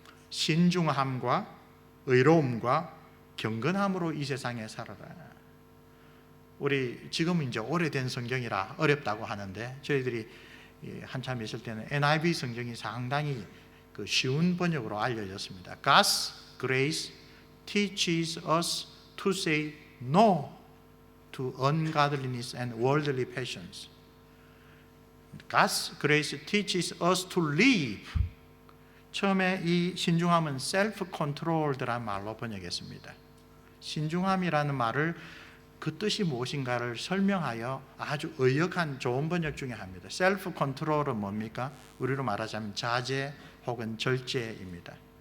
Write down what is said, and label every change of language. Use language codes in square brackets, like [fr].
[ko] 신중함과 의로움과 경건함으로 이 세상에 살아라. 우리 지금은 이제 오래된 성경이라 어렵다고 하는데 저희들이 한참 있을 때는 NIV 성경이 상당히 그 쉬운 번역으로 알려졌습니다. [en] God's grace teaches us to say no to ungodliness and worldly passions. God's grace teaches us to live. [ko] 처음에 이 신중함은 self-controlled란 말로 번역했습니다. 신중함이라는 말을 그 뜻이 무엇인가를 설명하여 아주 의역한 좋은 번역 중에 합니다. self-control은 뭡니까? 우리로 말하자면 자제 혹은 절제입니다.